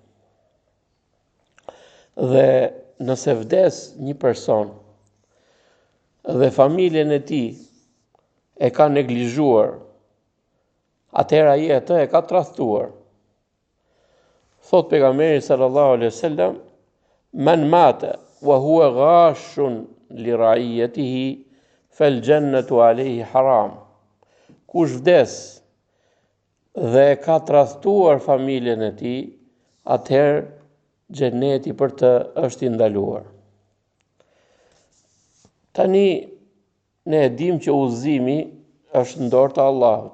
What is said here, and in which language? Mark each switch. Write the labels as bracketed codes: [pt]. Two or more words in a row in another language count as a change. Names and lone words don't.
[sq] Dhe nëse vdes një person dhe familjen e tij e ka neglizhuar, atëherë ai atë e ka tradhtuar. Thot pejgamberi [ar] صلى الله عليه وسلم من مات وهو غاش لرعيته فالجنة عليه حرام. [sq] Kush vdes dhe ka tradhtuar familjen e tij, atëherë xheneti për të është i ndaluar. Tani ne e dim që udhëzimi është në dorë të Allahut.